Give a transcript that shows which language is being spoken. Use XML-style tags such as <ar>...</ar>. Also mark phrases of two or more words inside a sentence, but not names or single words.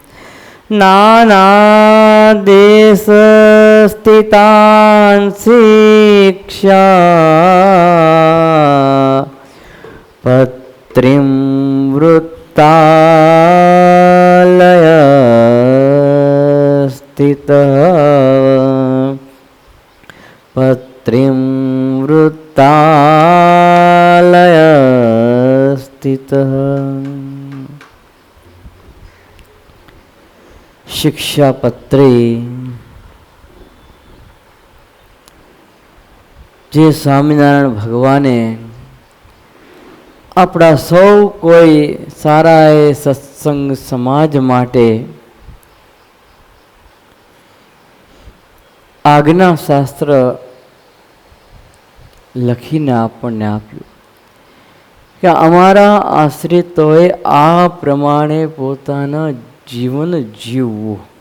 <sa>नानादेशस्थितान् शिक्षा पत्रिं वृत्तालय स्थितः पत्रिं वृत्तालय स्थितः।</sa> <gu>शिक्षापत्रे જે સ્વામિનારાયણ ભગવાને આપણા સૌ કોઈ સારા એ સત્સંગ સમાજ માટે આજ્ઞા શાસ્ત્ર લખીને આપણને આપ્યું કે અમારા આશ્રિતોએ આ પ્રમાણે પોતાના જીવન જીવવું.</gu>